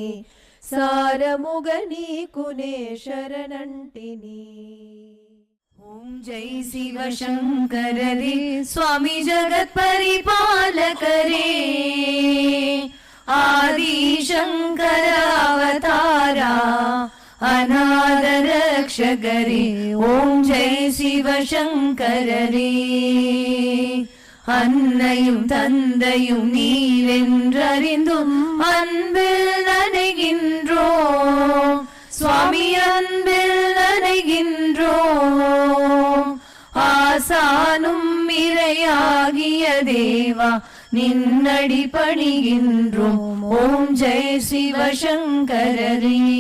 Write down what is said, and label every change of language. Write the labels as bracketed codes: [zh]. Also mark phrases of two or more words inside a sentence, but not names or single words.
[te] సారముగనీకునే శరణంటిని ఓం జై శివ శంకర రే స్వామి జగత్ పరిపాలక రే ఆది శంకర అవతారా అనాథ రక్షక రే ఓం జై శివ శంకర రే [ta] அன்னையும் தந்தையும் நீவென்றறிந்தும் அன்பில் நனைகின்றோம் சுவாமி அன்பில் நனைகின்றோம் ஆசானும் இறையாகிய தேவா நின்னடி பணிகின்றோம் ஓம் ஜெய் சிவசங்கரரே